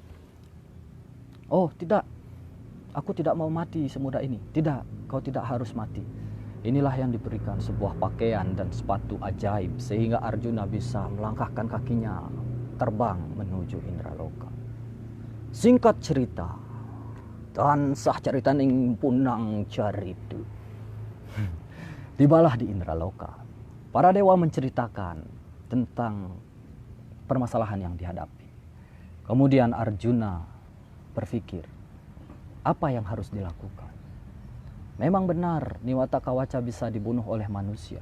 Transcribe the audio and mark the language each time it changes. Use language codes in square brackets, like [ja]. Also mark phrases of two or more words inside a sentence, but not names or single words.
[id] Oh tidak, aku tidak mau mati semudah ini. Tidak, kau tidak harus mati. Inilah yang diberikan sebuah pakaian dan sepatu ajaib sehingga Arjuna bisa melangkahkan kakinya terbang menuju Indraloka. Singkat cerita, [jv] tansah cerita ning punang caritu. [id] Tibalah di Indraloka. Para dewa menceritakan tentang permasalahan yang dihadapi. Kemudian Arjuna berpikir, apa yang harus dilakukan? Memang benar Niwata Kawaca bisa dibunuh oleh manusia.